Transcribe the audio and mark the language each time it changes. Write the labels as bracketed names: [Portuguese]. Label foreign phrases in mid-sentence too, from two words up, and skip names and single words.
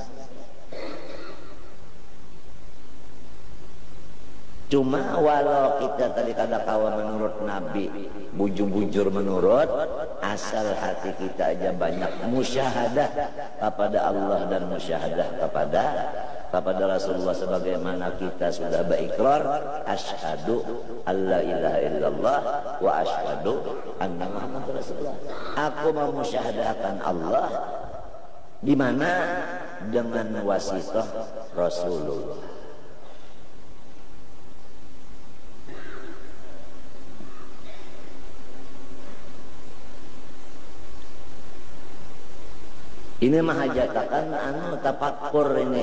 [Banjar] Cuma walau kita tadi kada kawa menurut Nabi, bujur-bujur menurut, asal hati kita aja banyak musyahadah kepada Allah dan musyahadah kepada Rasulullah, sebagaimana kita sudah berikrar [Arabic] أشهد أن لا إله إلا الله وأشهد أن محمدا رسول الله. [Banjar] Aku memusyahadahkan Allah, di mana dengan wasithah Rasulullah. Ini mahajatakan anu tapakur ini.